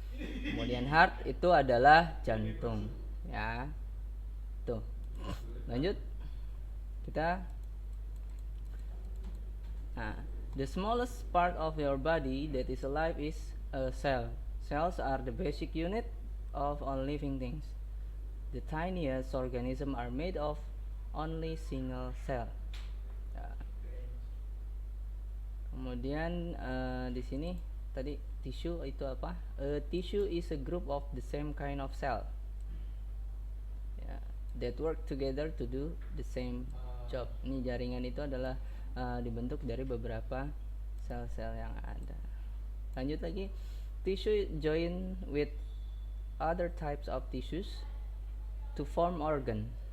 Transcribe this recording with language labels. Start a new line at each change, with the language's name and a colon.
Indonesian: Kemudian heart itu adalah jantung, ya. Tuh. Lanjut.
English: Kita the smallest part of your body that is alive is a cell. Cells are the basic unit of all living things. The tiniest organisms are made of only single cell. Ya.
Indonesian: Kemudian di sini tadi tissue itu apa?
English: Tissue is a group of the same kind of cell, that work together to do the same job.
Indonesian: Ini jaringan itu adalah dibentuk dari beberapa sel-sel yang ada. Lanjut lagi,
English: tissue join with other types of tissues to form organ.